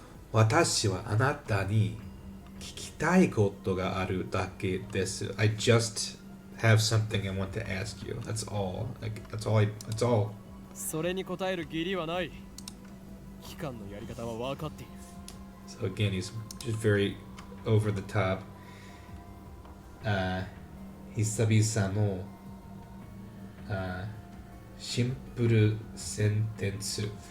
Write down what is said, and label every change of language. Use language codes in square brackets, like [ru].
[ja] 私はあなたに聞きたいことがあるだけです. [en] I just have something I want to ask you. That's all. That's all. [ja] それに答える義理はない。機関のやり方は分かっている。 [en] So again, he's just very over the top. [ja] 久々のシンプルセンテンス。